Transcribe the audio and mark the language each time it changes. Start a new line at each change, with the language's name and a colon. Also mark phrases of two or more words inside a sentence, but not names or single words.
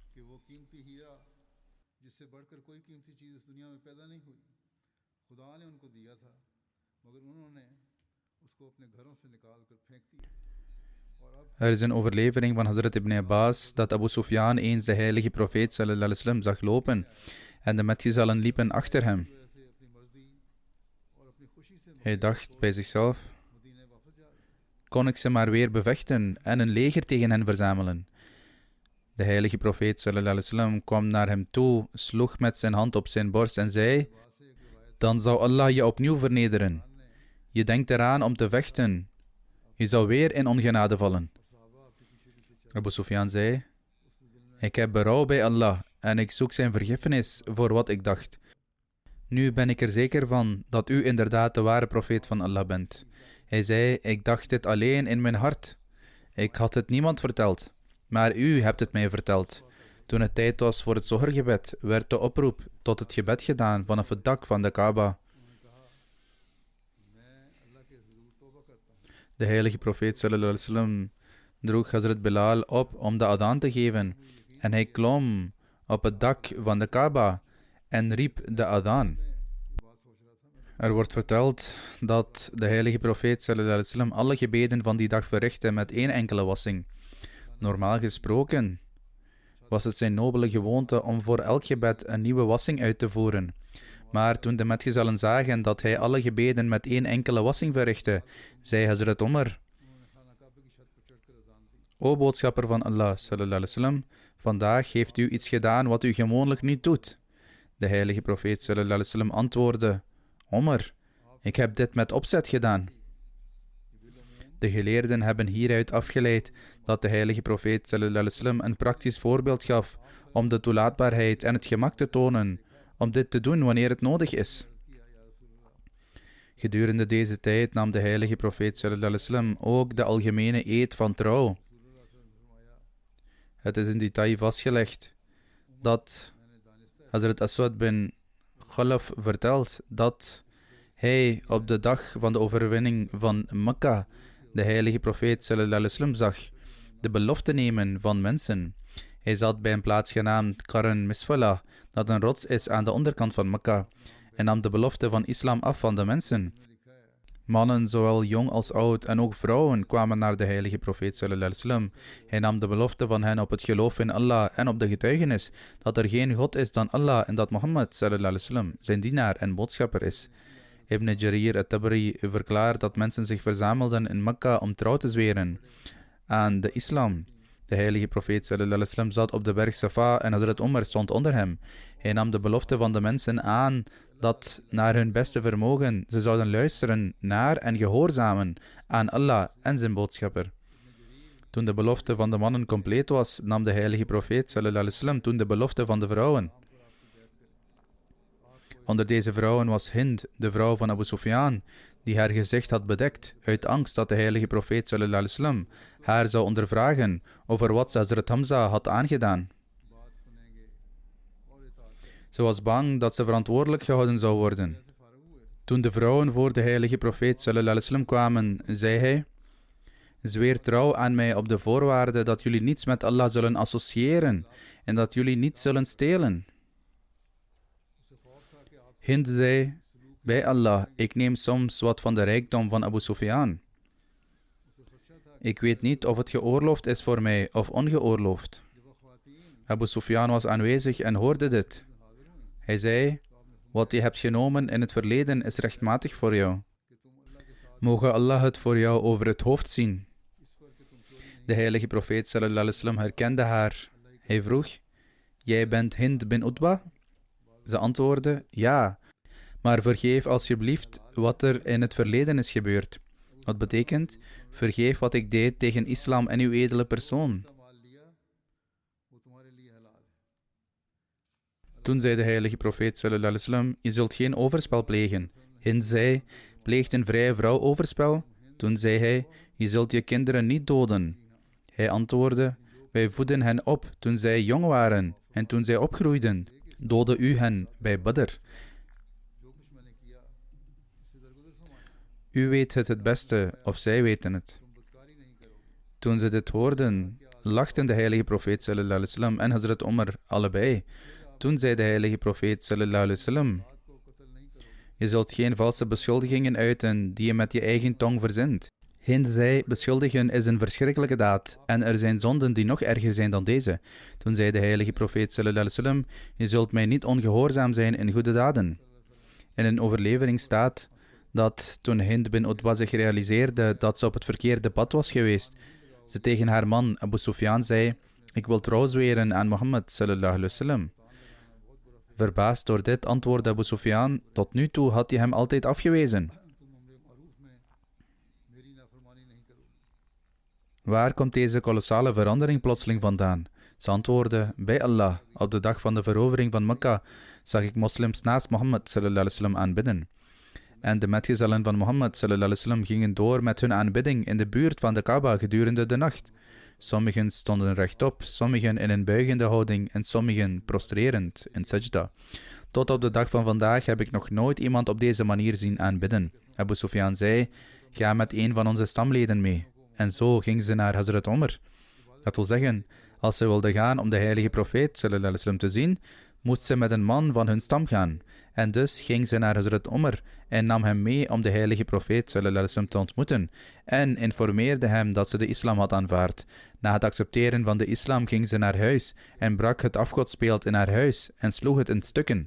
Dutch: Er is een overlevering van Hazrat ibn Abbas dat Abu Sufyan eens de heilige profeet
Arabic: صلى الله عليه وسلم
Dutch: zag lopen en de metgezellen liepen achter hem. Hij dacht bij zichzelf, kon ik ze maar weer bevechten en een leger tegen hen verzamelen. De heilige profeet
Arabic: صلى الله عليه وسلم
Dutch: kwam naar hem toe, sloeg met zijn hand op zijn borst en zei, dan zou Allah je opnieuw vernederen. Je denkt eraan om te vechten. Je zou weer in ongenade vallen. Abu Sufyan zei, ik heb berouw bij Allah en ik zoek zijn vergiffenis voor wat ik dacht. Nu ben ik er zeker van dat u inderdaad de ware profeet van Allah bent. Hij zei, ik dacht dit alleen in mijn hart. Ik had het niemand verteld, maar u hebt het mij verteld. Toen het tijd was voor het zohrgebed, werd de oproep tot het gebed gedaan vanaf het dak van de Kaaba. De heilige profeet
Arabic: صلى الله عليه وسلم
Dutch: droeg Hazrat Bilal op om de adaan te geven en hij klom op het dak van de Kaaba en riep de adaan. Er wordt verteld dat de heilige profeet
Arabic: صلى الله عليه وسلم
Dutch: alle gebeden van die dag verrichtte met één enkele wassing. Normaal gesproken was het zijn nobele gewoonte om voor elk gebed een nieuwe wassing uit te voeren. Maar toen de metgezellen zagen dat hij alle gebeden met één enkele wassing verrichtte, zei Hazrat Omar: O boodschapper van Allah
Arabic: صلى الله عليه وسلم,
Dutch: vandaag heeft u iets gedaan wat u gewoonlijk niet doet. De heilige profeet
Arabic: صلى الله عليه وسلم
Dutch: antwoordde: Omar, ik heb dit met opzet gedaan. De geleerden hebben hieruit afgeleid dat de heilige profeet
Arabic: صلى الله عليه وسلم
Dutch: een praktisch voorbeeld gaf om de toelaatbaarheid en het gemak te tonen om dit te doen wanneer het nodig is. Gedurende deze tijd nam de heilige profeet
Arabic: صلى الله عليه وسلم
Dutch: ook de algemene eed van trouw. Het is in detail vastgelegd dat Hazrat Aswad bin Khalaf vertelt dat hij op de dag van de overwinning van Mekka de heilige profeet
Arabic: صلى الله عليه وسلم
Dutch: zag de belofte nemen van mensen. Hij zat bij een plaats genaamd Qarn Misfala, dat een rots is aan de onderkant van Mekka, en nam de belofte van islam af van de mensen. Mannen, zowel jong als oud, en ook vrouwen kwamen naar de heilige profeet
Arabic: صلى الله عليه وسلم.
Dutch: Hij nam de belofte van hen op het geloof in Allah en op de getuigenis dat er geen God is dan Allah en dat Mohammed
Arabic: صلى الله عليه وسلم
Dutch: zijn dienaar en boodschapper is. Ibn Jarir at-Tabari verklaart dat mensen zich verzamelden in Mekka om trouw te zweren aan de islam. De heilige profeet
Arabic: صلى الله عليه وسلم
Dutch: zat op de berg Safa en Hazrat Omar stond onder hem. Hij nam de belofte van de mensen aan dat naar hun beste vermogen ze zouden luisteren naar en gehoorzamen aan Allah en zijn boodschapper. Toen de belofte van de mannen compleet was, nam de heilige profeet
Arabic: صلى الله عليه وسلم
Dutch: toen de belofte van de vrouwen. Onder deze vrouwen was Hind, de vrouw van Abu Sufyan, die haar gezicht had bedekt, uit angst dat de heilige profeet
Arabic: صلى الله عليه وسلم
Dutch: haar zou ondervragen over wat ze Hazrat Hamza had aangedaan. Ze was bang dat ze verantwoordelijk gehouden zou worden. Toen de vrouwen voor de heilige profeet
Arabic: صلى الله عليه وسلم
Dutch: kwamen, zei hij: Zweer trouw aan mij op de voorwaarde dat jullie niets met Allah zullen associëren en dat jullie niet zullen stelen. Hind zei: Bij Allah, ik neem soms wat van de rijkdom van Abu Sufyan. Ik weet niet of het geoorloofd is voor mij of ongeoorloofd. Abu Sufyan was aanwezig en hoorde dit. Hij zei: Wat je hebt genomen in het verleden is rechtmatig voor jou. Moge Allah het voor jou over het hoofd zien. De heilige profeet
Arabic: صلى الله عليه وسلم
Dutch: herkende haar. Hij vroeg: Jij bent Hind bin Utba? Ze antwoordde: Ja, maar vergeef alsjeblieft wat er in het verleden is gebeurd. Wat betekent: vergeef wat ik deed tegen islam en uw edele persoon. Toen zei de heilige profeet
Arabic: صلى الله عليه وسلم:
Dutch: Je zult geen overspel plegen. Hind zei: Pleegt een vrije vrouw overspel? Toen zei hij: Je zult je kinderen niet doden. Hij antwoordde: Wij voeden hen op toen zij jong waren, en toen zij opgroeiden, doodde u hen bij Badr. U weet het beste, of zij weten het. Toen ze dit hoorden, lachten de heilige profeet
Arabic: صلى الله عليه وسلم
Dutch: en Hazrat Omar allebei. Toen zei de heilige profeet
Arabic: صلى الله عليه وسلم:
Dutch: Je zult geen valse beschuldigingen uiten die je met je eigen tong verzint. Hind zei: Beschuldigen is een verschrikkelijke daad en er zijn zonden die nog erger zijn dan deze. Toen zei de heilige profeet
Arabic: صلى الله عليه وسلم:
Dutch: Je zult mij niet ongehoorzaam zijn in goede daden. In een overlevering staat dat toen Hind bin Utba zich realiseerde dat ze op het verkeerde pad was geweest, ze tegen haar man Abu Sufyan zei: Ik wil trouw zweren aan Mohammed
Arabic: صلى الله عليه وسلم.
Dutch: Verbaasd door dit antwoordde Abu Sufyan: Tot nu toe had hij hem altijd afgewezen. Waar komt deze kolossale verandering plotseling vandaan? Ze antwoordde, bij Allah, op de dag van de verovering van Mekka zag ik moslims naast Mohammed
Arabic: صلى الله عليه وسلم
Dutch: aanbidden. En de metgezellen van Mohammed
Arabic: صلى الله عليه وسلم
Dutch: gingen door met hun aanbidding in de buurt van de Kaaba gedurende de nacht. Sommigen stonden rechtop, sommigen in een buigende houding en sommigen prostrerend in sajda. Tot op de dag van vandaag heb ik nog nooit iemand op deze manier zien aanbidden. Abu Sufyan zei, ga met een van onze stamleden mee. En zo ging ze naar Hazrat Omar. Dat wil zeggen, als ze wilde gaan om de heilige profeet
Arabic: صلى الله عليه وسلم
Dutch: te zien, moest ze met een man van hun stam gaan. En dus ging ze naar Hazrat Omar en nam hem mee om de heilige profeet
Arabic: صلى الله عليه وسلم
Dutch: te ontmoeten en informeerde hem dat ze de islam had aanvaard. Na het accepteren van de islam ging ze naar huis en brak het afgodsbeeld in haar huis en sloeg het in stukken.